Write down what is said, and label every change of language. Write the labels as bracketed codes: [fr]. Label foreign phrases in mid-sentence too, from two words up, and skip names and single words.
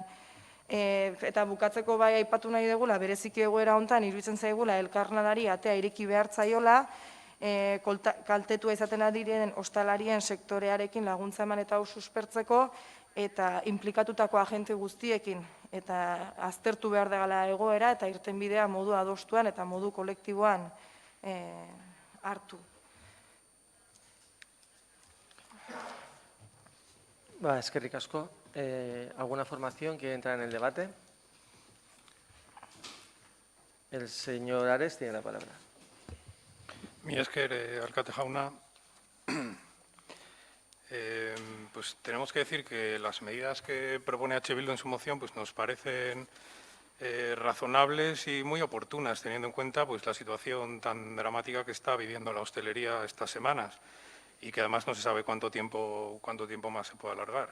[eu] Eta bukatzeko bai aipatu nahi dugula, bereziki egoera hontan iruditzen zaigula elkarlanari atea ireki behar zaiola, kaltetua izaten adiren ostalarien sektorearekin laguntza eman eta hau suspertzeko, eta inplikatutako agente guztiekin, eta aztertu behar dela egoera, eta irtenbidea modu adostuan eta modu kolektiboan hartu. Eskerrik asko. [es] ¿Alguna formación que entra en el debate? El señor Ares tiene la palabra. [eu] Mi esker, alkate jauna. [es] Pues tenemos que decir que las medidas que propone H. Bildu en su moción pues nos parecen razonables y muy oportunas, teniendo en cuenta pues la situación tan dramática que está viviendo la hostelería estas semanas y que además no se sabe cuánto tiempo más se puede alargar.